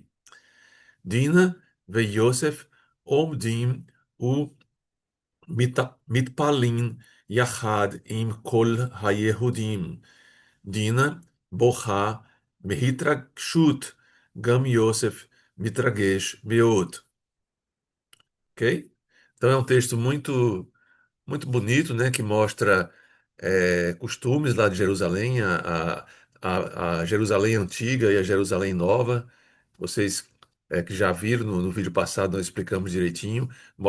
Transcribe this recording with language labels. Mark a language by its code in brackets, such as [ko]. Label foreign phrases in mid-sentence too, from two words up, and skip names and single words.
[he] דינה ויוסף עומדים ומתפללים יחד עם כל היהודים. דינה בוכה מהתרגשות, גם יוסף מתרגש מאוד. [pt] Ok? Então é um texto muito bonito, né, que mostra costumes lá de Jerusalém, a Jerusalém antiga e a Jerusalém nova. Vocês que já viram no vídeo passado, nós explicamos direitinho.